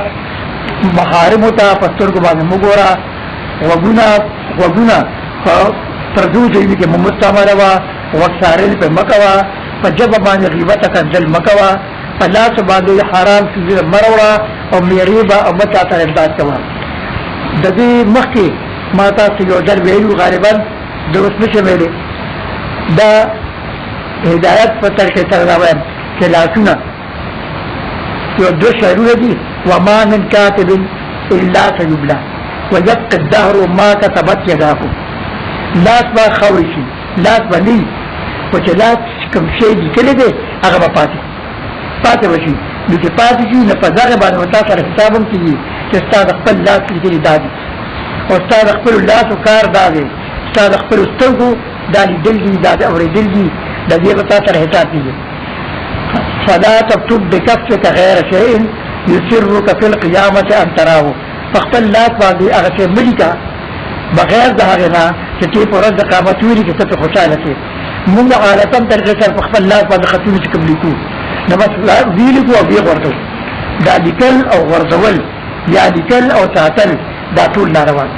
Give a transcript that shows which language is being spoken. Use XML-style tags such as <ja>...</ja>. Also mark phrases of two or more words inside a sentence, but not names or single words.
<ps>محارمو ته په سترګو باندې مه ګوره، غوږونه په پردو ځایونو کې مو مستعمله وه، غوږ څارل پرې مه کوه، په ژبه باندې غیبت کنځل مه کوه، په لاس باندې حرام څیزونه مه راوړه او میریبه او مه چا سره امداد کوه. د دې مخکې ما تاسو یو ځل ویلو، غالبا د اوس نشم ویلی، دا هدایت په طریقې سره دا وایم چې لاسونه یو دوه شعرونه دي:</ps> <ar>وما من كاتب الا سيبلى ويبقى الدهر ما كتبت يداه.</ar> <ps>لاس به خاورې شي، لاس به نه وي، خو چې لاس کوم شی لیکلی دی هغه به پاتې به شي. نو چې پاتې شي نو په دغه باندې به تا سره حساب هم کېږي چې ستا د خپل لاس لیکلي دا دي او ستا د خپلو لاسو کار دا دی، ستا د خپلو سترګو دا لیدل دي، دا د اورېدل دي، د دې به تا سره حساب کېږي.</ps> <ar>فلا تكتب بكفك غير شيء يسرك في القيامة أن تراه.</ar> <ps>فخپل لاس باندې هغه څه ملي کا بغیر د هغې نه چې ته په ورځ د قیامت ویلي چې ته پرې خوشحاله شې. مونږ عادتاً طریقې سره په خپل لاس باندې خطونه چې کوم لیکو نو بس ویې لیکو او بیا غورځو. دا لیکل او غورځول یا لیکل او ساتل دا ټول ناروا دي.</ps>